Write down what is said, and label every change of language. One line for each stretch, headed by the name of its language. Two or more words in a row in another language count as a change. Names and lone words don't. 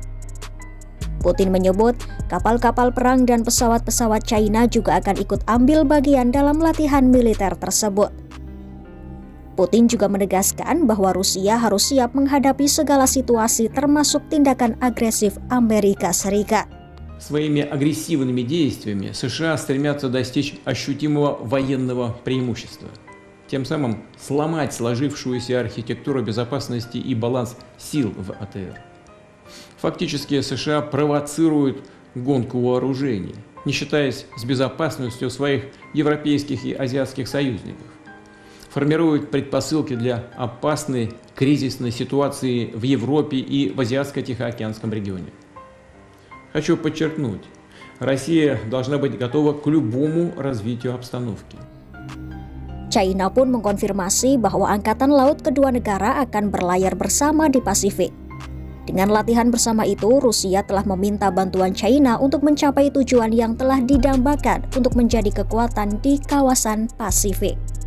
Indonesian: Putin menyebut kapal-kapal perang dan pesawat-pesawat China juga akan ikut ambil bagian dalam latihan militer tersebut. Putin juga menegaskan bahwa Rusia harus siap menghadapi segala situasi termasuk tindakan agresif Amerika Serikat.
Russian: Своими агрессивными действиями США стремятся достичь ощутимого военного преимущества, тем самым сломать сложившуюся архитектуру безопасности и баланс сил в АТР. Фактически США провоцируют гонку вооружений, не считаясь с безопасностью своих европейских и азиатских союзников. Формируют предпосылки для опасной кризисной ситуации в Европе и в Азиатско-Тихоокеанском регионе. Хочу подчеркнуть, Россия должна быть готова к любому развитию обстановки.
Indonesian: China pun mengkonfirmasi bahwa angkatan laut kedua negara akan berlayar bersama di Pasifik. Dengan latihan bersama itu, Rusia telah meminta bantuan China untuk mencapai tujuan yang telah didambakan untuk menjadi kekuatan di kawasan Pasifik.